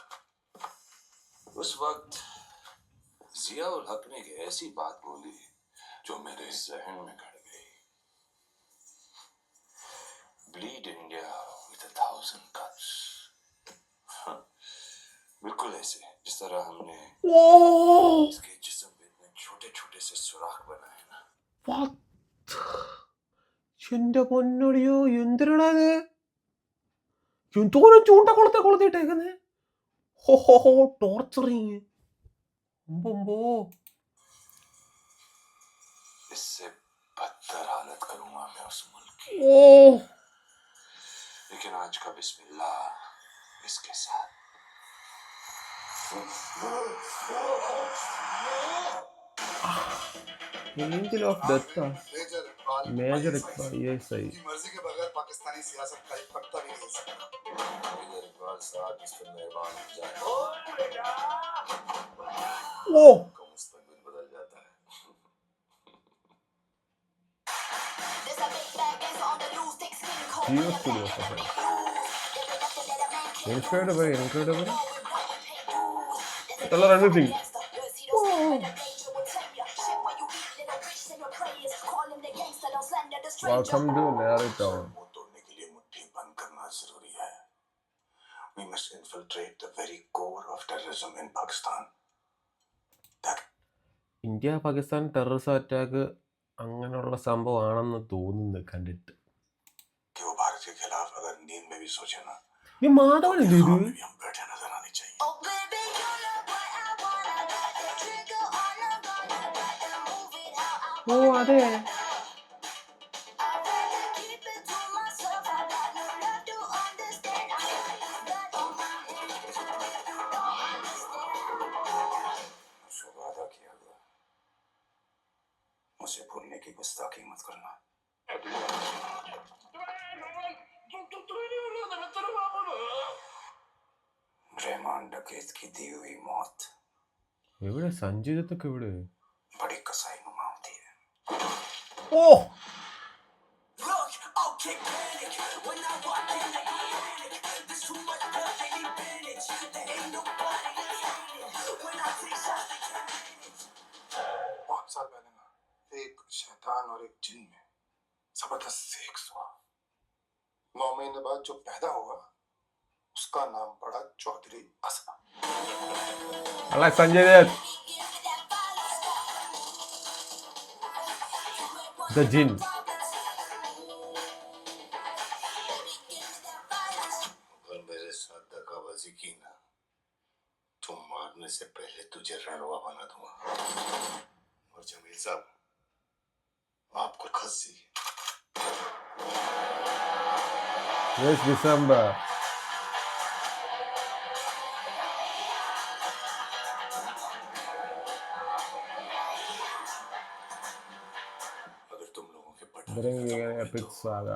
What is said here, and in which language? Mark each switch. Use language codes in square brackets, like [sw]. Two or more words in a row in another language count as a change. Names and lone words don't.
[hi] उस वक्त जिया उल हक ने एक ऐसी बात बोली जो मेरे जहन में गड़ गई. [en] Bleed India with 1,000 cuts. [hi] बिल्कुल ऐसे जिस तरह हमने इसके जिस्म पे इतने छोटे छोटे से सुराख बनाए ना. [ml] എന്റെ പൊന്നടിയോ, എന്തിനാ എന്തോരം ചൂണ്ട കൊളുത്തിട്ടേക്കുന്നേ. ഹോ ടോർച്ചറിങ്. [hi] इससे बदतर हालत करूंगा मैं उस मुल्क की. लेकिन आज का बिस्मिल्लाह इसके साथ. [en] Angel of Death था. [hi] मेजर इकबाल ये सही. मर्जी के बगैर पाकिस्तानी सियासत का एक पत्ता भी नहीं सकता. मेजर इकबाल साहब इस पर मेहरबान हो जाए. ओ मुस्तकबिल बदल जाता है. [en] Geo Studios of it. Incredible. Tell her everything. Welcome to Larry Town. [hi] तोड़ने के लिए मुट्ठी बंद करना जरूरी है. [en] We must infiltrate the very core of terrorism in Pakistan. [ml] ഇന്ത്യ പാകിസ്ഥാൻ [en] terrorist attack [ml] അങ്ങനെയുള്ള സംഭവമാണെന്ന് തോന്നുന്നത് കണ്ടിട്ട്. [hi] कि वो भारत के खिलाफ अगर नींद में भी सोचे ना, [ml] ഈ മാധവനല്ലേ ഇത്? [hi] हम बैठे नजर आनी चाहिए. [ml] ഓ അതെ. [hi] वादा किया गया, मुझे भूलने की गुस्ताखी मत करना. रहमान डकैत की दी हुई मौत [ml] എവിടെ സഞ്ജയ് ദത്തൊക്കെ എവിടെ? [hi] बड़ी कसाई नुमा होती है. ഓ बहुत साल पहले ना एक शैतान और एक जिन में जबरदस्त सेक्स हुआ. 9 महीने बाद जो पैदा हुआ उसका नाम पड़ा चौधरी असमा. [ml] അല്ല സഞ്ജയ് ദത്ത്. [en] The Jinn. [hi] अगर मेरे साथ दगाबाजी की ना तो मारने से पहले तुझे रणवा बना दूंगा. और जमील साहब आपको खस्सी. [en] Yes, December. [hi] अगर तुम लोगों के [en] Bringing an epic saga.